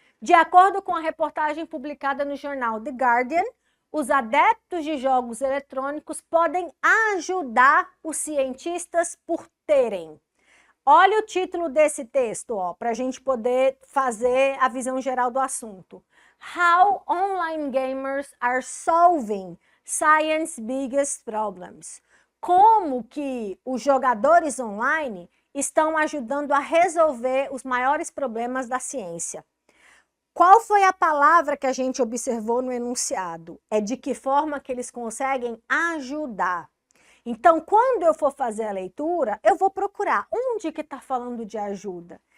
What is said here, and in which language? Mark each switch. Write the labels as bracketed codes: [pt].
[pt] De acordo com a reportagem publicada no jornal The Guardian, os adeptos de jogos eletrônicos podem ajudar os cientistas por terem. Olha o título desse texto, para a gente poder fazer a visão geral do assunto. [en] How online gamers are solving science's biggest problems. [pt] Como que os jogadores online estão ajudando a resolver os maiores problemas da ciência. Qual foi a palavra que a gente observou no enunciado? É de que forma que eles conseguem ajudar. Então, quando eu for fazer a leitura, eu vou procurar onde que está falando de ajuda.